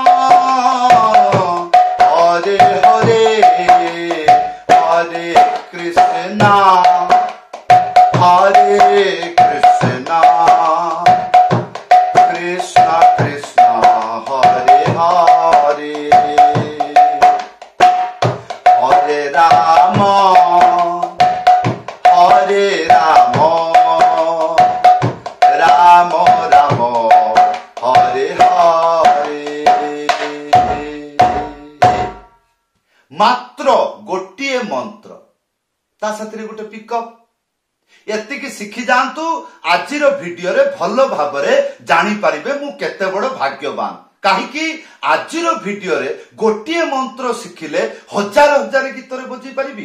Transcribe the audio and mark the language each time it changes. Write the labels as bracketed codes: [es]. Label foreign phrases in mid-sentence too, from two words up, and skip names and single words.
[sa] हरे हरे हरे कृष्णा कृष्णा कृष्णा हरे हरे हरे राम राम राम हरे हरे। [or] ମାତ୍ର ଗୋଟିଏ ମନ୍ତ୍ର ତା ସାଥି ଗୋଟେ ପିକଅପ ଏତିକି ଶିଖି ଜାଣନ୍ତୁ। ଆଜିର ଭିଡିଓ ରେ ଭଲ ଭାବ ରେ ଜାଣି ପାରିବେ ମୁଁ କେତେ ବଡ଼ ଭାଗ୍ୟବାନ। କାହିଁକି ଆଜିର ଭିଡିଓ ରେ ଗୋଟିଏ ମନ୍ତ୍ର ଶିଖିଲେ ହଜାର ହଜାର ଗୀତ ରେ ବଜାଇ ପାରିବି।